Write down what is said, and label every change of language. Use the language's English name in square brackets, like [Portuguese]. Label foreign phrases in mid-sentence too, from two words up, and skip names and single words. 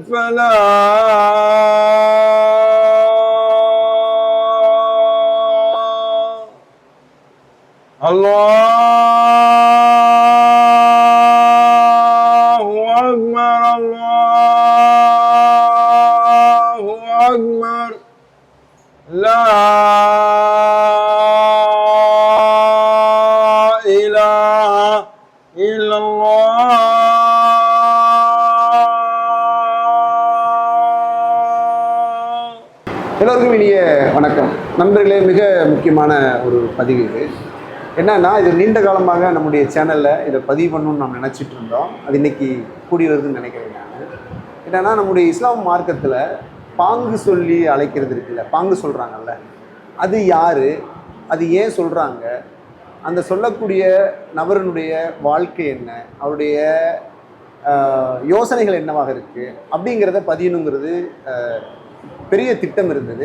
[Arabic] الفلاح الله أكبر الله أكبر لا إله إلا الله [Tamil] எல்லோருக்கும் இனிய வணக்கம் நண்பர்களே. மிக முக்கியமான ஒரு பதிவு இது. என்னன்னா, இது நீண்ட காலமாக நம்முடைய சேனலில் இதை பதிவு பண்ணணும்னு நம்ம நினச்சிட்டு இருந்தோம். அது இன்னைக்கு கூடி வருதுன்னு நினைக்கிறேன் நான். என்னன்னா, நம்முடைய இஸ்லாம் மார்க்கத்தில் பாங்கு சொல்லி அழைக்கிறது இருக்குல்ல, பாங்கு சொல்கிறாங்கல்ல, அது யார், அது ஏன் சொல்கிறாங்க, அந்த சொல்லக்கூடிய நபரனுடைய வாழ்க்கை என்ன, அவருடைய யோசனைகள் என்னவாக இருக்குது அப்படிங்கிறத பதியணுங்கிறது பெரிய திட்டம் இருந்தது.